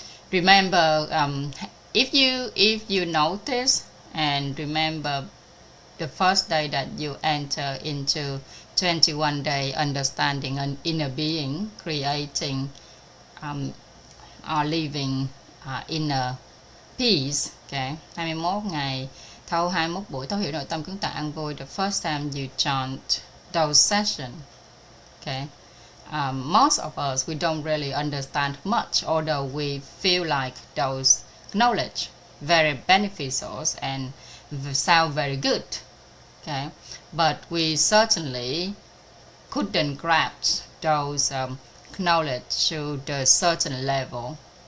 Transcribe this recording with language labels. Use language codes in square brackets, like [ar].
[en] Remember, if you notice and remember the first day that you enter into 21 day understanding an inner being, creating or living inner peace. [vi] Okay, 21 ngày thâu 21 buổi thấu hiểu nội tâm kiến tạo an vui. [en] The first time you chant those sessions. Okay. Most of us, we don't really understand much, although we feel like those knowledge very beneficial and sound very good. Okay, but we certainly couldn't grasp those knowledge to the certain level.